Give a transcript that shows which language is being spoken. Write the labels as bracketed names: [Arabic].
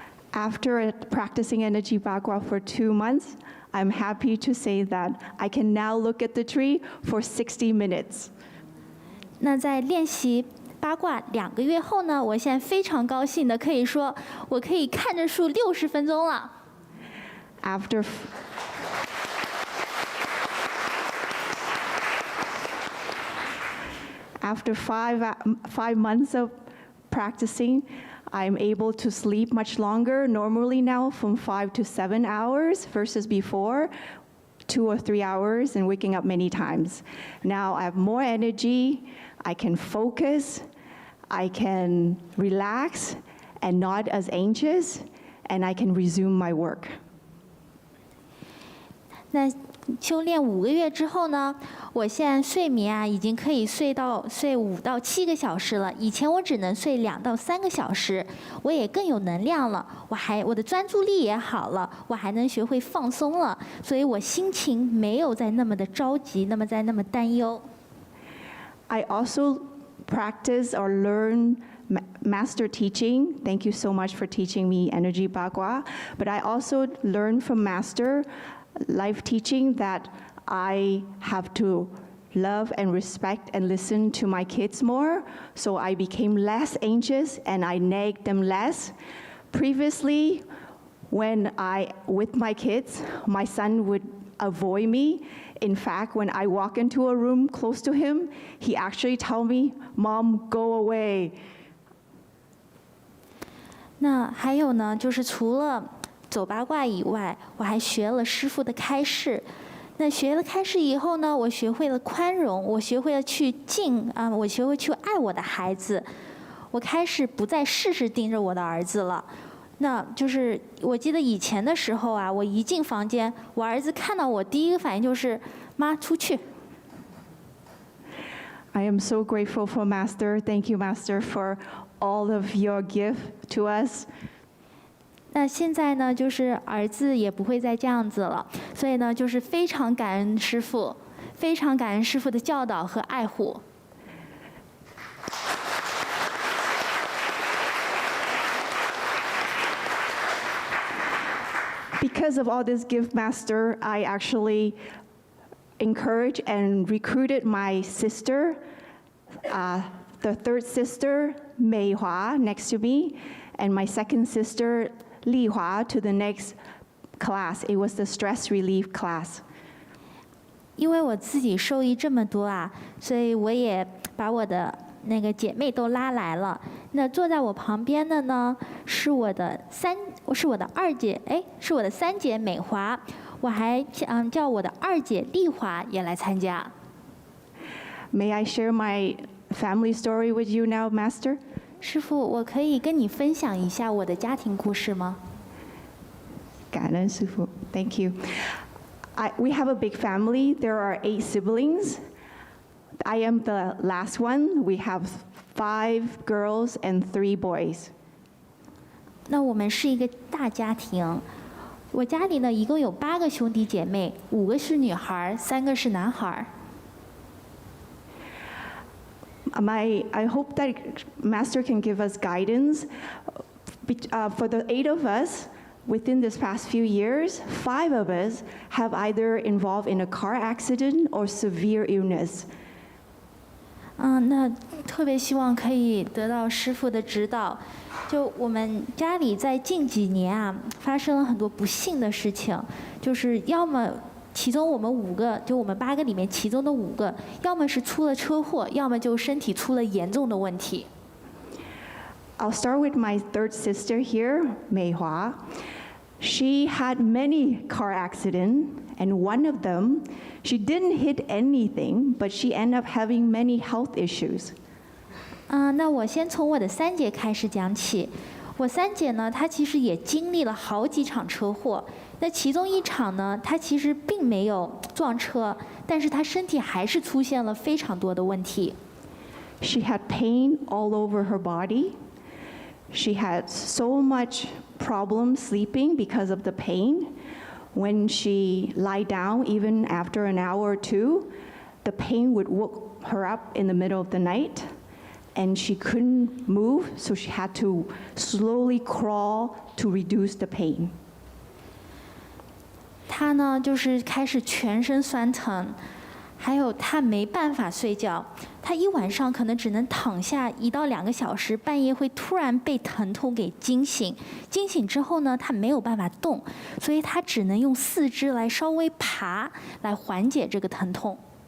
[English] After practicing Energy Bakwa for 2 months, I'm happy to say that I can now look at the tree for 60 minutes. [Chinese] 那在练习八卦2个月后呢，我现在非常高兴的可以说，我可以看着树60分钟了。 [English] After five months of practicing, I'm able to sleep much longer, normally now from 5 to 7 hours versus before 2 or 3 hours and waking up many times. Now I have more energy, I can focus, I can relax and not as anxious, and I can resume my work. [Chinese] 那修炼5个月之后呢，我现在睡眠啊已经可以睡5到7个小时了。以前我只能睡2到3个小时，我也更有能量了。我的专注力也好了，我还能学会放松了，所以我心情没有再那么的着急，那么担忧。 [English] I also practice or learn master teaching. Thank you so much for teaching me Energy Bagua. But I also learned from master life teaching that I have to love and respect and listen to my kids more. So I became less anxious and I nagged them less. Previously, with my kids, my son would avoid me. In fact, when I walk into a room close to him, he actually tell me, "Mom, go away." [Chinese] 那还有呢，就是除了走八卦以外，我还学了师父的开示。那学了开示以后呢，我学会了宽容，我学会了我学会去爱我的孩子。我开始不再事事盯着我的儿子了。那就是我记得以前的时候啊，我一进房间，我儿子看到我第一个反应就是妈出去。 [English] I am so grateful for Master. Thank you, Master, for all of your gift to us. [Chinese] 那现在呢，就是儿子也不会再这样子了，所以呢，就是非常感恩师父，非常感恩师父的教导和爱护。 [English] Because of all this gift, Master, I actually encouraged and recruited my sister, the third sister, Mei Hua, next to me, and my second sister, Li Hua, to the next class. It was the stress relief class. [Chinese] 因为我自己受益这么多啊，所以我也把我的那个姐妹都拉来了。那坐在我旁边的呢，是我的二姐，是我的三姐美华。我还叫我的二姐丽华也来参加。 [English] May I share my family story with you now, Master? [Chinese] 师父，我可以跟你分享一下我的家庭故事吗？感恩师父 [English] Thank you. We have a big family. There are 8 siblings. I am the last one. We have 5 girls and 3 boys. [Chinese] 那我们是一个大家庭。我家里呢，一共有8个兄弟姐妹，5个是女孩，3个是男孩。 [English] I hope that Master can give us guidance. For the 8 of us, within this past few years, 5 of us have either involved in a car accident or severe illness. [Chinese] 那特别希望可以得到师父的指导。就我们家里在近几年啊，发生了很多不幸的事情，就是要么其中我们5个，就我们8个里面其中的5个，要么是出了车祸，要么就身体出了严重的问题。 [English] I'll start with my third sister here, Mei Hua. She had many car accidents, and one of them, she didn't hit anything, but she ended up having many health issues. [Chinese] 那我先从我的三姐开始讲起。我三姐呢，她其实也经历了好几场车祸。那其中一场呢，她其实并没有撞车，但是她身体还是出现了非常多的问题。 [English] She had pain all over her body. She had so much problem sleeping because of the pain. When she lie down, even after an hour or 2, the pain would wake her up in the middle of the night, and she couldn't move, so she had to slowly crawl to reduce the pain. [Chinese] 他呢就是开始全身酸疼，还有他没办法睡觉，他一晚上可能只能躺下1到2个小时，半夜会突然被疼痛给惊醒，惊醒之后呢，他没有办法动，所以他只能用4肢来稍微爬来缓解这个疼痛。